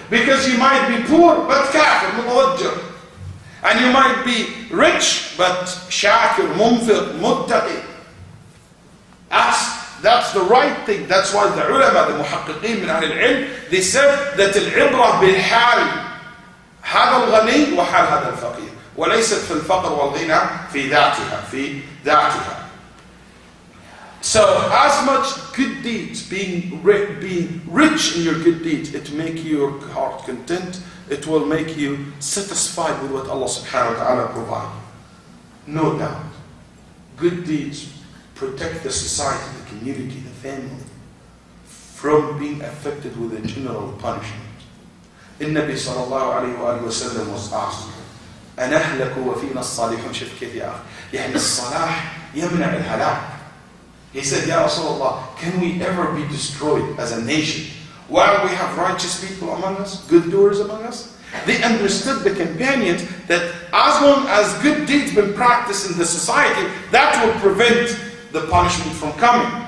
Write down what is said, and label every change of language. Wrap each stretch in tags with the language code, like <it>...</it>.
<en>Because you might be poor but kafir, mutawajjir. And you might be rich but shakir, munfiq, muttaqi. That's the right thing. That's why the ulama, the muhaqqiqeen</en> <ar>min ahl al-ilm,</ar> <en>they said that</en> <ar>al-ibrah bil-hal. هذا الغني وحال هذا الفقير وليست في الفقر والغنى في ذاتها.</ar> <en>So as much good deeds, being rich in your good deeds, it make your heart content. It will make you satisfied with what Allah subhanahu wa ta'ala provides. No doubt. Good deeds protect the society, the community, the family from being affected with a general punishment.</en> <ar>النبي صلى الله عليه وآله وسلم</ar> <en>was asked</en> <ar>أنهلك وفينا الصالحون. شوف كيف يا أخي يعني الصلاح يمنع الهلاك.</ar> <en>He said, Ya Rasulullah, can we ever be destroyed as a nation while we have righteous people among us, good doers among us? They understood, the companions, that as long as good deeds been practiced in the society, that will prevent the punishment from coming.</en>